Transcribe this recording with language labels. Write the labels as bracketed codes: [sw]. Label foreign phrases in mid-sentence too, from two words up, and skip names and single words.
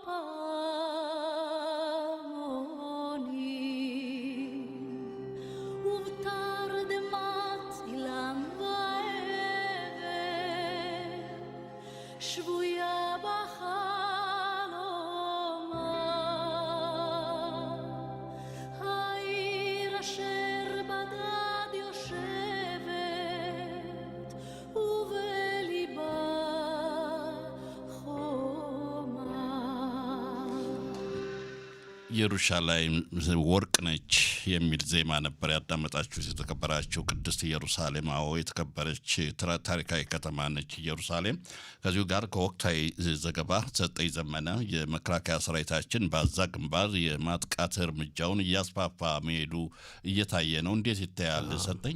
[he] פעמונים ובתרדמת אילם ועבר שבויה בחלומה העיר אשר בדד יושבת ובליבה חומה [am] ኢየሩሳሌም ወርቅ ነች የሚል ዜማ ነበር ያዳመጣችሁት። የተከበራችሁ ቅድስት ኢየሩሳሌም፣ አዎ የተከበረች ታሪካዊ ከተማ ነች ኢየሩሳሌም። ከዚሁ ጋር ከወቅታዊ ዘገባ ሰጠኝ ዘመነ የመከላከያ ሰራዊታችን በአዛ ግንባር የማጥቃት እርምጃውን እያስፋፋ መሄዱ እየታየ ነው። እንዴት ይታያል ሰጠኝ?